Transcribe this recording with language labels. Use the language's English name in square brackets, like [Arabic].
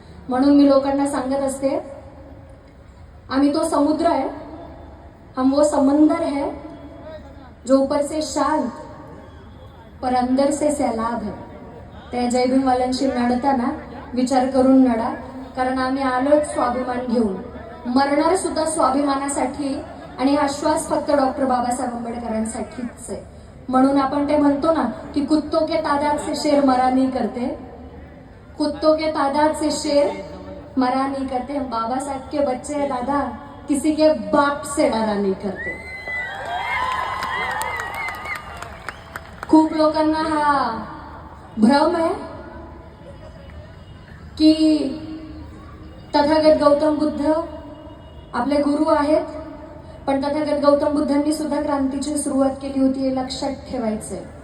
[Marathi] म्हणून मी लोकांना सांगत असते, आम्ही [Hindi] तो समुद्र है, हम वो समंदर है जो ऊपर से शांत पर अंदर से सैलाब है. [Marathi] त्या जयभीमवाल्यांशी लढताना विचार करून लढा, कारण आम्ही आलोच स्वाभिमान घेऊन, मरणार सुद्धा स्वाभिमानासाठी. आणि हा श्वास फक्त डॉक्टर बाबासाहेब आंबेडकरांसाठीच आहे. म्हणून आपण ते म्हणतो ना की [Hindi] कुत्तों के तादाद से शेर मरा नहीं करते, कुत्तों के तादाद से शेर मरा नहीं करते. बाबा साहब के बच्चे हैं दादा, किसी के बाप से डरा नहीं करते. [Marathi] खूप लोकांना हा भ्रम आहे की तथागत गौतम बुद्ध आपले गुरु आहेत, पण तथागत गौतम बुद्धांनी सुद्धा क्रांतीची सुरुवात केली होती, हे लक्षात ठेवायचंय.